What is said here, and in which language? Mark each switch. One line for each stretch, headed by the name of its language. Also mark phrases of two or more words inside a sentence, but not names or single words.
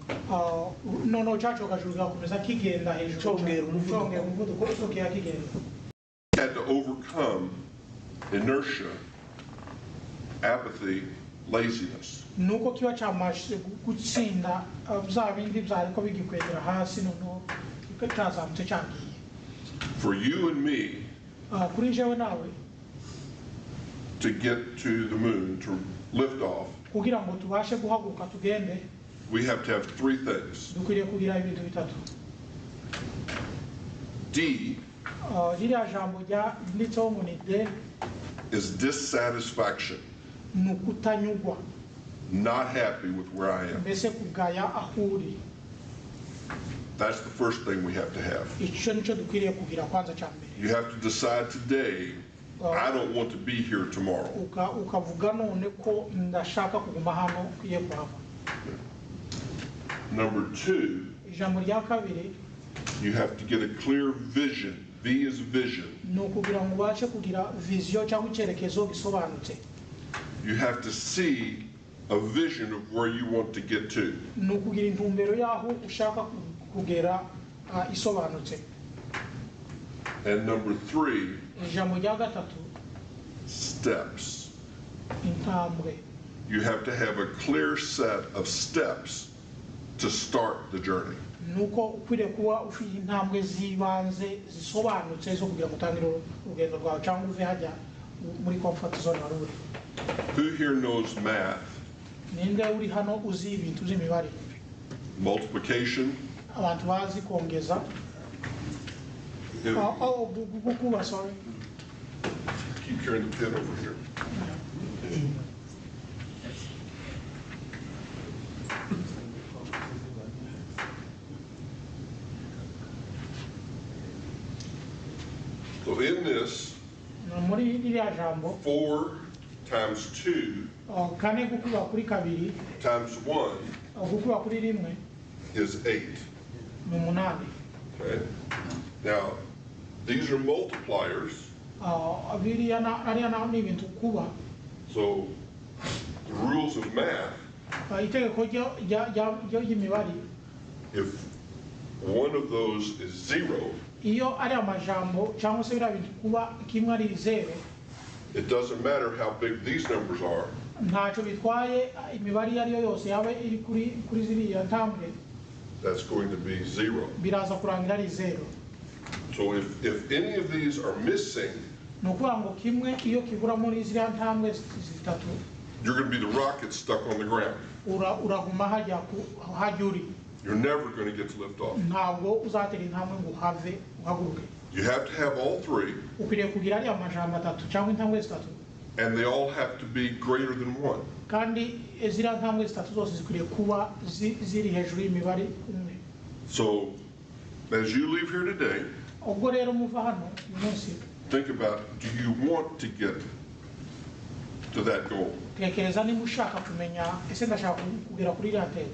English: Had to overcome inertia, apathy, laziness. For you and me,
Kinyarwanda: kuri jewe nawe
English: to get to the moon, to lift off,
Kinyarwanda: kugira ngo tubashe guhaguruka tugende
English: we have to have three things.
Kinyarwanda: dukwiriye kugira ibintu bitatu.
English: D
Kinyarwanda: ririya jambo ryanditseho ngo ni de
English: is dissatisfaction,
Kinyarwanda: ni ukutanyugwa,
English: not happy with where I am.
Kinyarwanda: mbese kugaya aho uri.
English: That's the first thing we have to have.
Kinyarwanda: icyo nicyo dukwiriye kugira kwanza cya mbere.
English: You have to decide today, I don't want to be here tomorrow.
Kinyarwanda: ukavuga none ko ndashaka kuguma hano kwiye kuhava.
English: Number two,
Kinyarwanda: ijambo rya kabiri
English: you have to get a clear vision. V is vision.
Kinyarwanda: ni ukugira ngo ubashe kugira viziyo cyangwa icyerekezo gisobanutse.
English: You have to see a vision of where you want to get to.
Kinyarwanda: ni ukugira intumbero y'aho ushaka kugera isobanutse.
English: And number three,
Kinyarwanda: ijambo rya gatatu
English: steps.
Kinyarwanda: intambwe.
English: You have to have a clear set of steps to start the journey.
Kinyarwanda: nuko ukwiriye kuba ufite intambwe z'ibanze zisobanutse zo kugira ngo utangire urugendo rwawe cyangwa uve hajya muri
English: comfort zone
Kinyarwanda: wari uri.
English: Who here knows math?
Kinyarwanda: ninde uri hano uzi ibintu by'imibare?
English: Multiplication?
Kinyarwanda: abantu bazi kongeza. gukuba,
English: sorry. Keep carrying the pen over here. So in this,
Kinyarwanda: muri iriya jambo
English: 4 times 2
Kinyarwanda: kane gukuba kuri kabiri
English: times 1
Kinyarwanda: gukuba kuri rimwe
English: is 8.
Kinyarwanda: ni 8.
English: Okay? Now, these are multipliers.
Kinyarwanda: ariya ni ibintu kuba.
English: So, the rules of math,
Kinyarwanda: itegeko ry'imibare,
English: if one of those is 0,
Kinyarwanda: iyo ari amajambo cyangwa se biriya bintu kuba kimwe ari 0,
English: it doesn't matter how big these numbers are.
Kinyarwanda: ntacyo bitwaye imibare iyo ari yo yose yaba iri kuri ziriya ntambwe,
English: That's going to be 0.
Kinyarwanda: biraza kurangira ari 0.
English: So if any of these are missing,
Kinyarwanda: ni ukuvuga ngo kimwe iyo kibura muri ziriya ntambwe zitatu,
English: you're going to be the rocket stuck on the ground.
Kinyarwanda: uraguma hajya uri.
English: You're never going to get to lift off.
Kinyarwanda: ntabwo uzatera intambwe ngo uhave uhaguruke.
English: You have to have all three,
Kinyarwanda: ukwiriye kugira ariya majambo atatu cyangwa intambwe zitatu,
English: and they all have to be greater than 1.
Kinyarwanda: kandi ziriya ntambwe zitatu zose zikwiriye kuba ziri hejuru y'imibare umwe.
English: So as you leave here today,
Kinyarwanda: ubwo rero muva hano uyu munsi,
English: think about, do you want to get to that goal?
Kinyarwanda: tekereza niba ushaka kumenya ese ndashaka kugera kuri iriya ntego.